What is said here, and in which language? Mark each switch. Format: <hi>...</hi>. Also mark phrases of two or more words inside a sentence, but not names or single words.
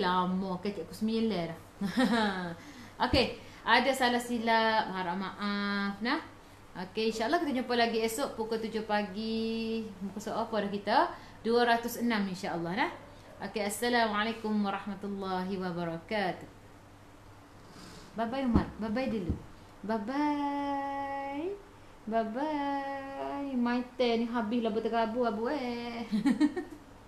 <ms>Lama ke cikgu 9 dah. Okey. Ada salah silap. Harap maaf. Nah. Okey. InsyaAllah kita jumpa lagi esok pukul 7 pagi. Muka soal apa dah kita? 206 insyaAllah. Nah. Okey.</ms> <ar>السلام عليكم ورحمة الله وبركاته.</ar> <en>Bye-bye Umar. Bye-bye dulu. Bye-bye. Bye-bye. My turn</en> <ms>ni habislah berterabur abu</ms>